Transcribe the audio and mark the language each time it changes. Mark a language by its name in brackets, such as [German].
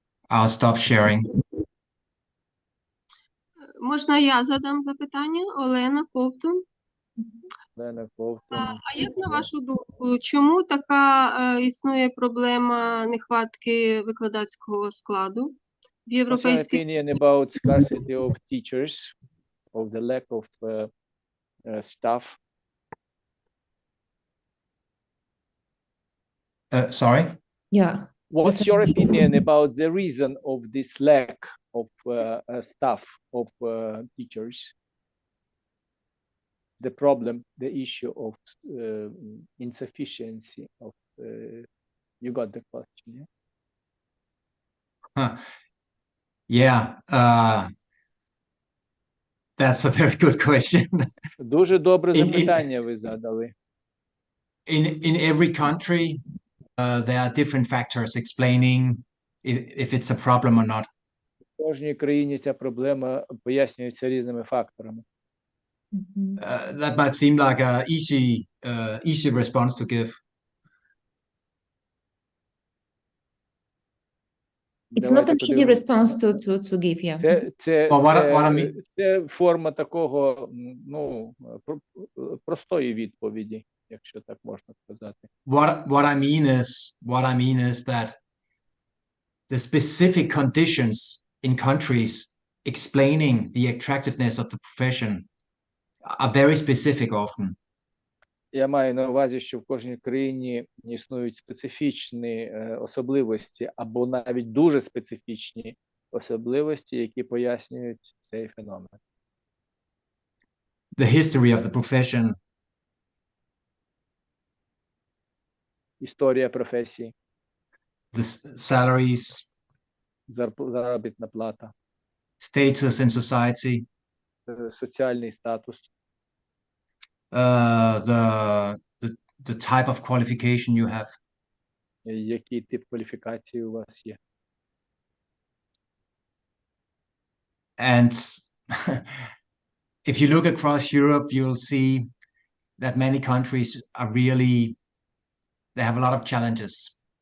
[English] I'll stop sharing. [Ukrainian] Можна я задам запитання? Олена Ковтун. Олена Ковтун. А як на вашу думку, чому така існує проблема нехватки викладацького складу в [English] What's your [Ukrainian] європейських? [English] opinion about scarcity of teachers, of the lack of staff? Sorry? Yeah. What's your opinion about the reason of this lack of staff, of teachers? The problem, the issue of insufficiency of, you got the question, yeah? Huh. Yeah, that's a very good question. [Ukrainian] Дуже добре запитання ви задали. [English] In every country, there are different factors explaining if it's a problem or not. [Ukrainian] В кожній країні ця проблема пояснюється різними факторами. [English] That might seem like a easy response to give. It's not an easy response to give, yeah. [Ukrainian] Це форма такого, ну, простої відповіді, якщо так можна сказати. [English] What I mean is that the specific conditions in countries explaining the attractiveness of the profession are very specific often. [Ukrainian] Я маю на увазі, що в кожній країні існують специфічні особливості або навіть дуже специфічні особливості, які пояснюють цей феномен. [English] The history of the profession. [Ukrainian] Історія професії. [English] The salaries. [Ukrainian] Заробітна плата. [English] Status in society. [Ukrainian] Соціальний статус. [English] The type of qualification you have. [Ukrainian] Який тип кваліфікації у вас є? [English] And if you look across Europe, you'll see that many countries are really, they have a lot of challenges.